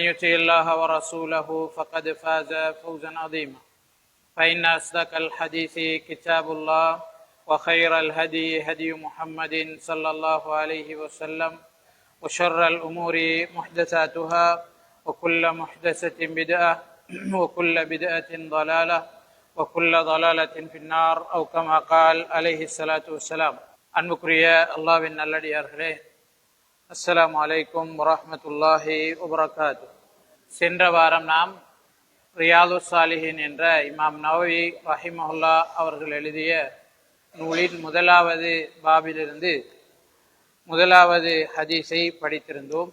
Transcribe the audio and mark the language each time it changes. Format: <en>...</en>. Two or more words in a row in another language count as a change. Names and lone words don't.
<ar>يطع الله ورسوله فقد فاز فوزا عظيما فإن أصدق الحديث كتاب الله وخير الهدي هدي محمد صلى الله عليه وسلم وشر الأمور محدثاتها وكل محدثة بدعة وكل بدعة ضلالة وكل ضلالة في النار أو كما قال عليه الصلاة والسلام.</ar> <ta>அன்புக்குரிய அல்லாஹ்வின் நல்லடியார்களே,</ta> <ar>السلام عليكم ورحمة الله وبركاته.</ar> <ta>சென்ற வாரம் நாம் ரியாதுஸ் சாலிஹின் என்ற இமாம் நவவி ரஹிமஹுல்லா அவர்கள் எழுதிய நூலின் முதலாவது பாபிலிருந்து முதலாவது ஹதீஸை படித்திருந்தோம்.</ta>